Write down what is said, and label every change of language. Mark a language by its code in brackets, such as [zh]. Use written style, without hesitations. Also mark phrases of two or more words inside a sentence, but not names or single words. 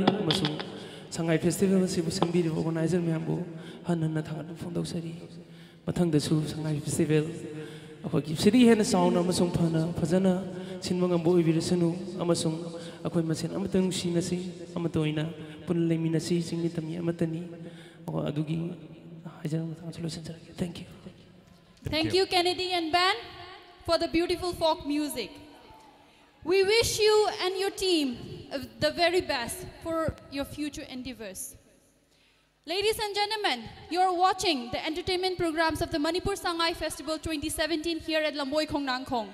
[mni] amasung Sanggai Festival asibu sambiri organizer myambu hanna thangat phongdausari mathangdasu Sanggai Festival akhoi siri hena sound amasung phana phajana sinmangam bo ibirasanu amasung akhoi masen amatang sinasi amatoina punleminasi singni tamni amatani adugi hajaram solution jarage. [en] Thank you. Thank you, Kennedy and band, for the beautiful folk music. We wish you and your team the very best for your future endeavors. Ladies and gentlemen, you are watching the entertainment programs of the Manipur Sangai Festival 2017 here at Lamboi Khongnangkhong.